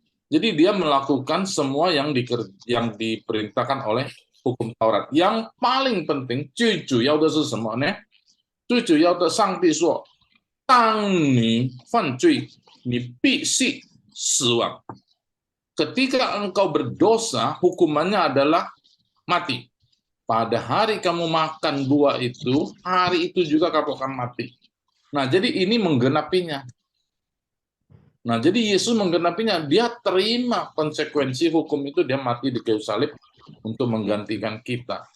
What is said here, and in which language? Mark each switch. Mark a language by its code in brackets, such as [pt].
[id] Jadi dia melakukan semua yang diperintahkan oleh hukum Taurat. Yang paling penting, [zh] 最主要的是什么呢？最主要的，上帝说，当你犯罪，你必须死亡。 [id] Ketika engkau berdosa, hukumannya adalah mati. Pada hari kamu makan buah itu, hari itu juga kamu akan mati. Nah, jadi ini menggenapinya. Nah, jadi Yesus menggenapinya, dia terima konsekuensi hukum itu, dia mati di kayu salib untuk menggantikan kita.